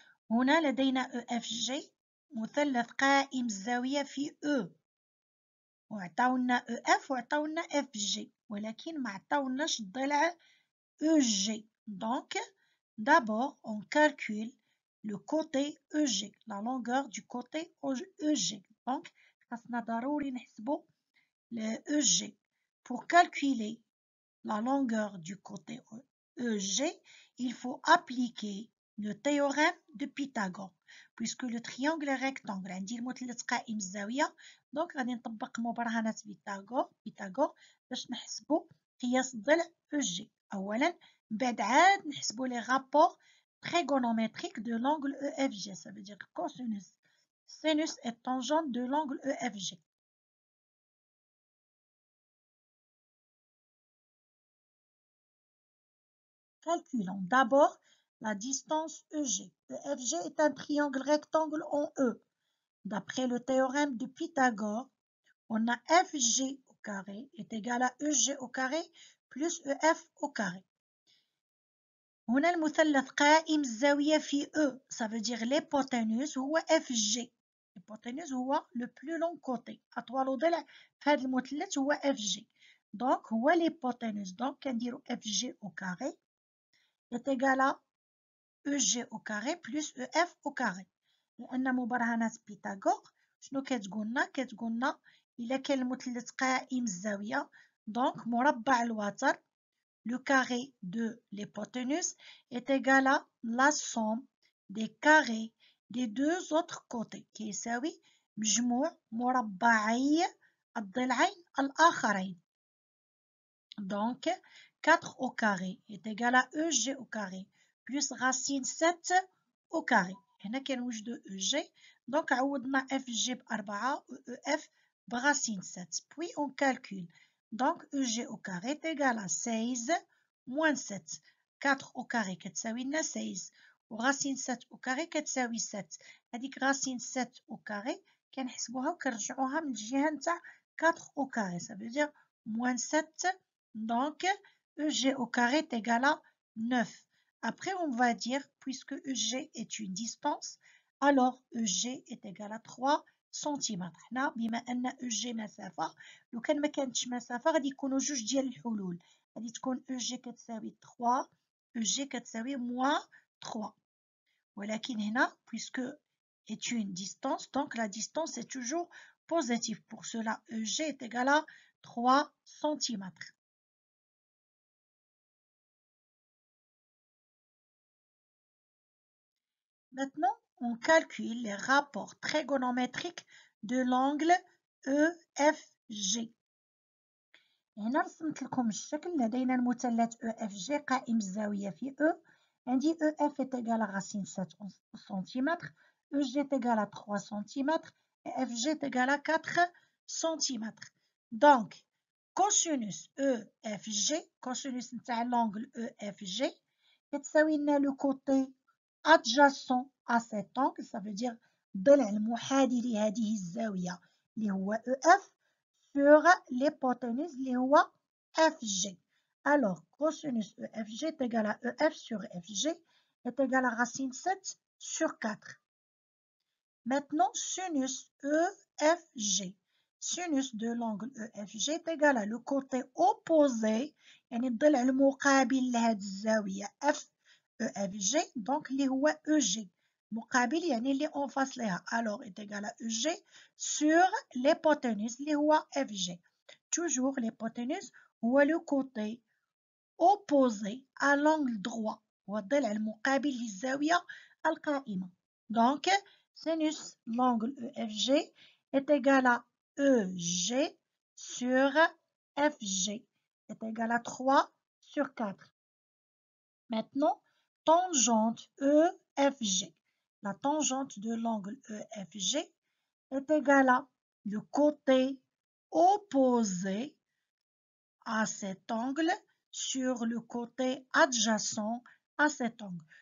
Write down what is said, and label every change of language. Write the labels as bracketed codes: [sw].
[ar] هنا لدينا EFG مثلث قائم الزاوية في E وعطاونا EF وعطاونا FG ولكن ما عطاوناش الضلع EG. [fr] Donc, d'abord, on calcule le côté EG, la longueur du côté EG. [ar] Donc, خاصنا ضروري نحسبو le EG. [fr] Pour calculer la longueur du côté EG, il faut appliquer le théorème de Pythagore. Puisque le triangle est rectangle [ar] عندي المثلث قائم الزاوية دونك غادي نطبق مبرهنة بيثاغور باش نحسبوا قياس الضلع EG. أولا بعد عاد نحسبوا [fr] les rapports trigonométriques de l'angle EFG. Ça veut dire cosinus, sinus et tangente de l'angle EFG. Calculons d'abord la distance EG. EFG est un triangle rectangle en E. D'après le théorème de Pythagore, on a FG au carré est égal à EG au carré plus EF au carré. [ar] هنا المثلث قائم الزاوية في E. [fr] Ça veut dire l'hypoténuse [ar] هو FG. الهيبوتنيوز هو [fr] لو بلو لون كوتي، [ar] أطول ضلع في هذا المثلث هو اف جي. دونك هو الهيبوتنيوز، دونك كنديرو [fr] اف جي او كاري est égal à EG au carré plus EF au carré. [ar] لأن مبرهنات بيثاغور شنو كتقولنا؟ كتقولنا إلا كان المثلث قائم الزاوية دونك مربع الوتر [fr] le carré de l'hypoténuse est égal à la somme des carrés des deux autres côtés [ar] كيساوي مجموع مربعي الضلعين الآخرين. [fr] Donc 4 au carré est égal à EG au carré plus racine 7 au carré. [ar] هنا كنوجدو EG donc عوضنا FG ب4 و EF برacine 7. [fr] Puis on calcule. Donc EG au carré est égal à 16 moins 7. 4 au carré [ar] كتساوي لنا 16 و [fr] racine 7 au carré [ar] كتساوي 7. هذيك [fr] racine 7 au carré [ar] كنحسبوها وكنرجعوها من الجهة نتاع [fr] 4 au carré. Ça veut dire moins 7. Donc, EG au carré est égal à 9. Après, on va dire, puisque EG est une distance, alors EG est égal à 3 cm. [ar] هنا بما أن EG مسافة، لو كان ما كانتش مسافة غادي يكونوا جوج ديال الحلول، غادي تكون EG كتساوي 3 EG كتساوي moins 3. ولكن هنا [fr] puisque est une distance, donc la distance est toujours positive. Pour cela, EG est égal à 3 cm. Maintenant, on calcule les rapports trigonométriques de l'angle EFG. [ar] هنا رسمت لكم الشكل. لدينا المثلث EFG قائم الزاوية في E. [fr] عندي EF est égal à racine 7 cm, EG est égal à 3 cm et FG est égal à 4 cm. Donc, cosinus EFG, cosinus نتاع l'angle EFG [ar] كتساوي لنا [fr] le côté adjacent à cet angle, ça veut dire [ar] ضلع المحاذي لهذه الزاوية اللي هو [fr] EF sur l'hypoténuse [ar] اللي هو [fr] FG. Alors, cosinus EFG est égal à EF sur FG est égal à racine 7 sur 4. Maintenant, sinus EFG. Sinus de l'angle EFG est égal à le côté opposé, [ar] يعني الضلع المقابل لهذه الزاوية [fr] F EFG, donc [ar] اللي هو [fr] EG. [ar] مقابل يعني اللي [fr] en face [ar] لها. [fr] Alors, est égal à EG sur l'hypoténuse [ar] اللي هو [fr] FG. Toujours l'hypoténuse هو le côté opposé à l'angle droit. [ar] هو الضلع المقابل للزاوية القائمة. [fr] Donc, sinus l'angle EFG est égal à EG sur FG est égal à 3 sur 4. Maintenant, tangente EFG. La tangente de l'angle EFG est égale à le côté opposé à cet angle sur le côté adjacent à cet angle.